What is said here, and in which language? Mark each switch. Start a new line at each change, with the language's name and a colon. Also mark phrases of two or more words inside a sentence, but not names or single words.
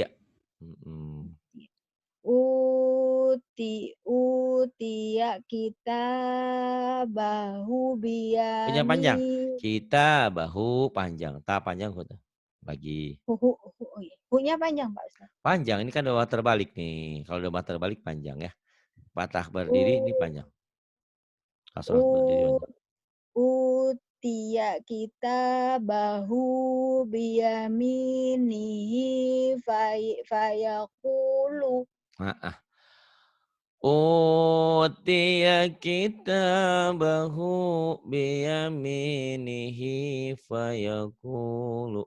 Arabic: Mm-mm. أوتي كتابه
Indonesian: Punya panjang.
Arabic: biyamin
Indonesian: Kita bahu panjang. Tak panjang. Lagi. oh iya. Hunya panjang Pak Ustaz. Panjang, ini kan udah terbalik nih. Kalau udah terbalik panjang ya. Patah berdiri ini U panjang. kasroh berdiri U panjang.
Arabic: أوتي كتابه بيمينه فيقول. Heeh. أوتي كتابه بيمينه فيقول.